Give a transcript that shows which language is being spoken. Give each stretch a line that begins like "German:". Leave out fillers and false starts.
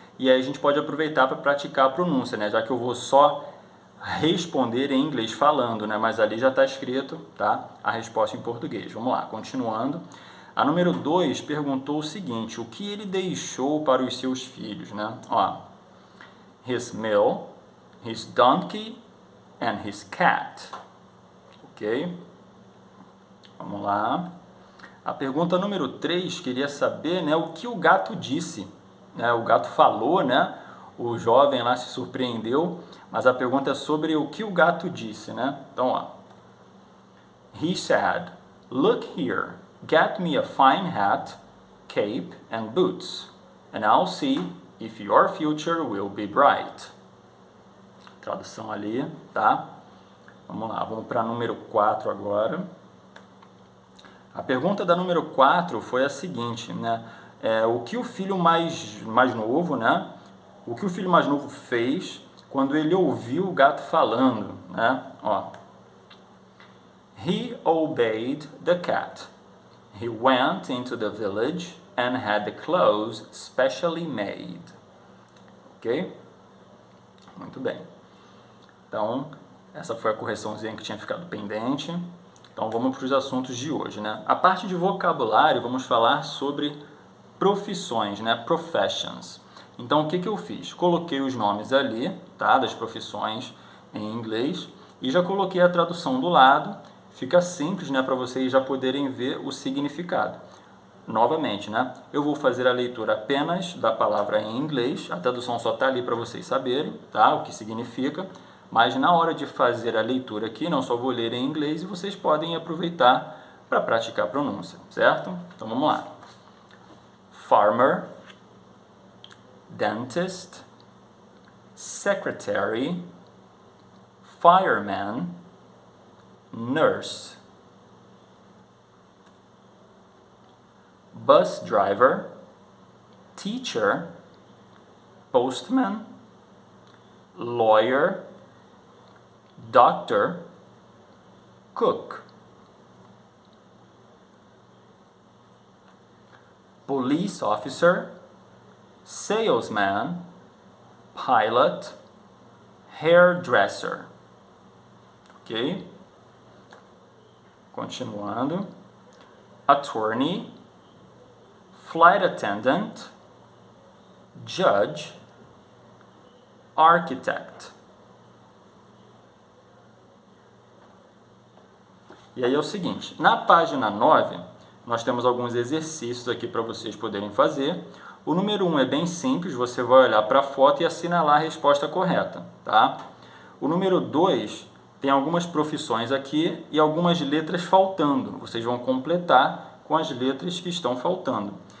Portuguese: E aí a gente pode aproveitar para praticar a pronúncia, né? Já que eu vou só responder em inglês falando, né? Mas ali já está escrito, tá? A resposta em português. Vamos lá, continuando. A número 2 perguntou o seguinte: o que ele deixou para os seus filhos, né?
English: Ó, his mill, his donkey and his cat.
Portuguese: Ok? Vamos lá. A pergunta número 3 queria saber, né, o que o gato disse. Né? O gato falou, né? O jovem lá se surpreendeu, mas a pergunta é sobre o que o gato disse, né? Então, ó.
English: He said, "Look here, get me a fine hat, cape and boots, and I'll see if your future will be bright."
Portuguese: Tradução ali, tá? Vamos lá, vamos para número 4 agora. A pergunta da número 4 foi a seguinte, né? O que o filho mais novo, né? O que o filho mais novo fez quando ele ouviu o gato falando, né?
English: Ó. He obeyed the cat. He went into the village and had the clothes specially made.
Portuguese: Ok? Muito bem. Então, essa foi a correçãozinha que tinha ficado pendente. Então, vamos para os assuntos de hoje, né? A parte de vocabulário, vamos falar sobre profissões, né? Professions. Então, o que eu fiz? Coloquei os nomes ali, tá? Das profissões em inglês e já coloquei a tradução do lado. Fica simples, né? Para vocês já poderem ver o significado. Novamente, né? Eu vou fazer a leitura apenas da palavra em inglês. A tradução só está ali para vocês saberem, tá? O que significa. Mas na hora de fazer a leitura aqui, não só vou ler em inglês e vocês podem aproveitar para praticar a pronúncia, certo? Então vamos lá.
English: Farmer, dentist, secretary, fireman, nurse, bus driver, teacher, postman, lawyer, doctor, cook, police officer, salesman, pilot, hairdresser. Ok? Continuando. Attorney, flight attendant, judge, architect.
Portuguese: E aí é o seguinte, na página 9, nós temos alguns exercícios aqui para vocês poderem fazer. O número 1 é bem simples, você vai olhar para a foto e assinalar a resposta correta, tá? O número 2 tem algumas profissões aqui e algumas letras faltando. Vocês vão completar com as letras que estão faltando.